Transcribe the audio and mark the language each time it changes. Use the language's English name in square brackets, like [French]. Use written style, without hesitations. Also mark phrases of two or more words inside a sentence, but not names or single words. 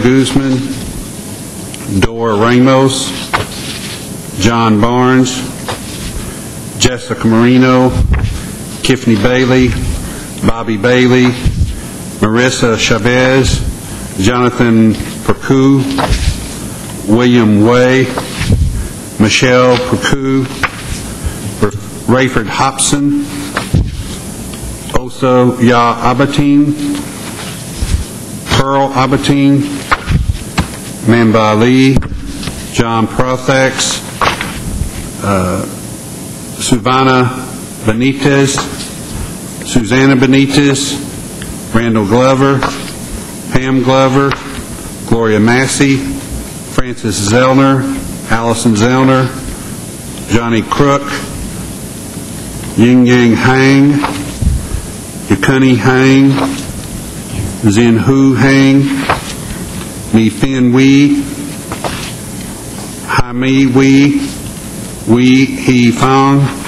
[English] Guzman, Dora Ramos, John Barnes, Jessica Marino, Tiffany Bailey, Bobby Bailey, Marissa Chavez, Jonathan Percu, William Way, Michelle Percu, Rayford Hobson, Oso Ya Abatine, Pearl Abatine, Mamba Lee, John Prothax, Suvana Benitez, Susanna Benitez, Randall Glover, Pam Glover, Gloria Massey, Francis Zellner, Allison Zellner, Johnny Crook, Ying Yang Hang, Yukuni Hang, Zin Hu Hang, Mi Fin Wee, Hai-Mi Wee, Wee He Fong,